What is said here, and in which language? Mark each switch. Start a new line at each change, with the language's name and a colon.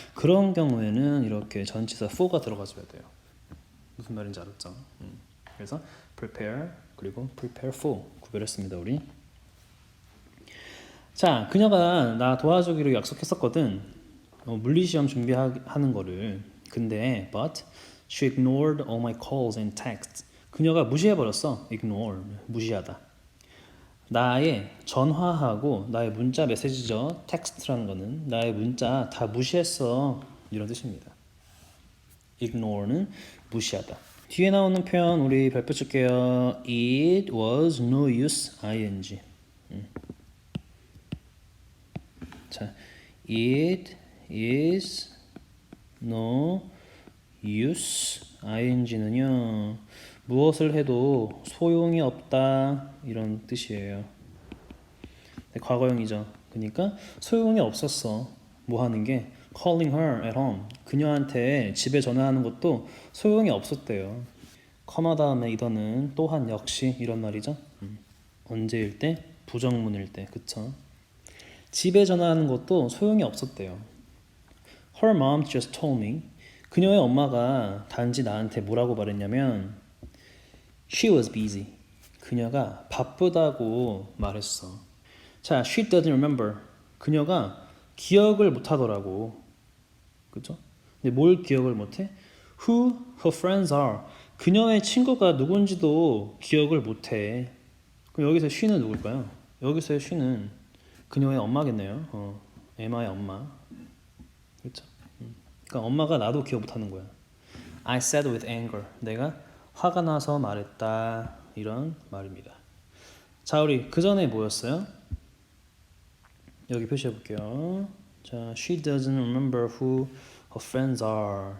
Korean: 그런 경우에는 이렇게 전치사 for가 들어가줘야 돼요. 무슨 말인지 알았죠? 그래서 prepare 그리고 prepare for 구별했습니다. 우리. 자, 그녀가 나 도와주기로 약속했었거든. 물리시험 준비하는 거를. 근데
English: but she ignored all my calls and texts.
Korean: 그녀가 무시해버렸어.
English: ignore,
Korean: 무시하다. 나의 전화하고 나의 문자 메시지죠. 텍스트라는 거는 나의 문자 다 무시했어. 이런 뜻입니다. ignore는 무시하다. 뒤에 나오는 표현 우리 발표 줄게요.
English: It was no use ing. 자, it is no use ing는요.
Korean: 무엇을 해도 소용이 없다 이런 뜻이에요. 과거형이죠. 그러니까 소용이 없었어. 뭐 하는 게
English: calling her at home.
Korean: 그녀한테 집에 전화하는 것도 소용이 없었대요. 커마 다음에 이더는 또한 역시 이런 말이죠. 언제일 때? 부정문일 때. 그쵸? 집에 전화하는 것도 소용이 없었대요.
English: Her mom just told me.
Korean: 그녀의 엄마가 단지 나한테 뭐라고 말했냐면
English: She was busy.
Korean: 그녀가 바쁘다고 말했어.
English: 자, she doesn't remember.
Korean: 그녀가 기억을 못하더라고. 그죠? 근데 뭘 기억을 못해?
English: Who her friends are.
Korean: 그녀의 친구가 누군지도 기억을 못해. 그럼 여기서 she는 누굴까요? 여기서의 she는 그녀의 엄마겠네요. 에마의 엄마. 그렇죠? 그러니까 엄마가 나도 기억 못하는 거야.
English: I said with anger.
Korean: 내가 화가 나서 말했다. 이런 말입니다. 자, 우리 그 전에 뭐였어요? 여기 표시해 볼게요.
English: 자, she doesn't remember who her friends are.